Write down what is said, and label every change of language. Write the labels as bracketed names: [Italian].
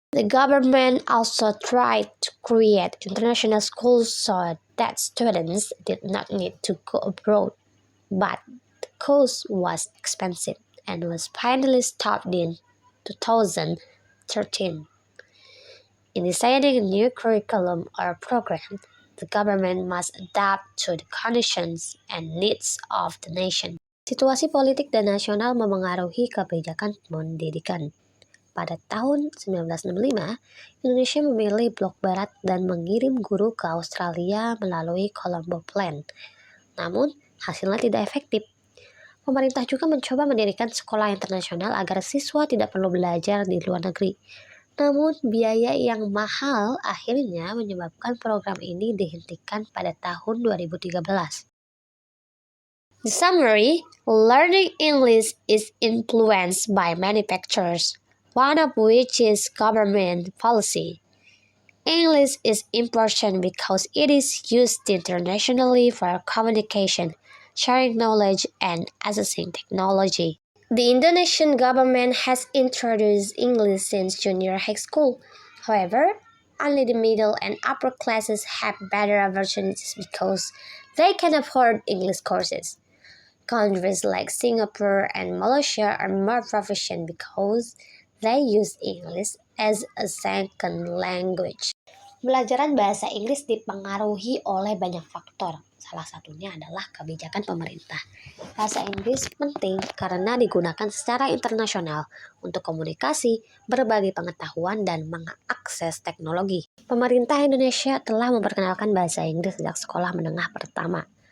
[English] The government also tried to create international schools so that students did not need to go abroad, but the cost was expensive and was finally stopped in 2013. In deciding a new curriculum or program, the government must adapt to the conditions and needs of the nation. [Indonesian] Situasi politik dan nasional memengaruhi kebijakan pendidikan. Pada tahun 1965, Indonesia memilih blok barat dan mengirim guru ke Australia melalui Colombo Plan. Namun, hasilnya tidak efektif. Pemerintah juga mencoba mendirikan sekolah internasional agar siswa tidak perlu belajar di luar negeri. Namun, biaya yang mahal akhirnya menyebabkan program ini dihentikan pada tahun 2013. [English] The summary, learning English is influenced by many factors, one of which is government policy. English is important because it is used internationally for communication, sharing knowledge, and accessing technology. The Indonesian government has introduced English since junior high school. However, only the middle and upper classes have better opportunities because they can afford English courses. Countries like Singapore and Malaysia are more proficient because they use English as a second language. [Indonesian] Pembelajaran bahasa Inggris dipengaruhi oleh banyak faktor. Salah satunya adalah kebijakan pemerintah. Bahasa Inggris penting karena digunakan secara internasional untuk komunikasi, berbagi pengetahuan, dan mengakses teknologi. Pemerintah Indonesia telah memperkenalkan bahasa Inggris sejak sekolah menengah pertama.